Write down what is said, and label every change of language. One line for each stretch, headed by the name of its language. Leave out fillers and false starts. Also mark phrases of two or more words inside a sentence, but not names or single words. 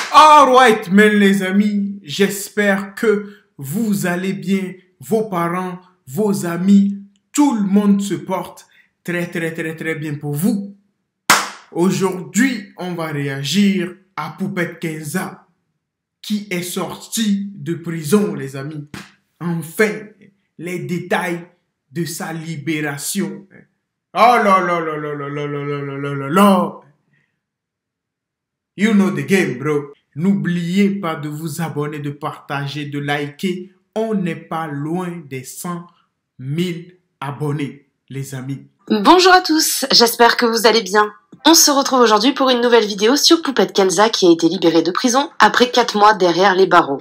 French: Alright, men les amis, j'espère que vous allez bien, vos parents, vos amis, tout le monde se porte très bien pour vous. Aujourd'hui, on va réagir à Poupette Kenza qui est sortie de prison, les amis. Enfin, les détails de sa libération. Oh là là là là là là là là là là là.
English: You know the game, bro.
French: N'oubliez pas de vous abonner, de partager, de liker. On n'est pas loin des 100 000 abonnés, les amis. Bonjour à tous, j'espère que vous allez bien. On se retrouve aujourd'hui pour une nouvelle vidéo sur Poupette Kenza qui a été libérée de prison après 4 mois derrière les barreaux.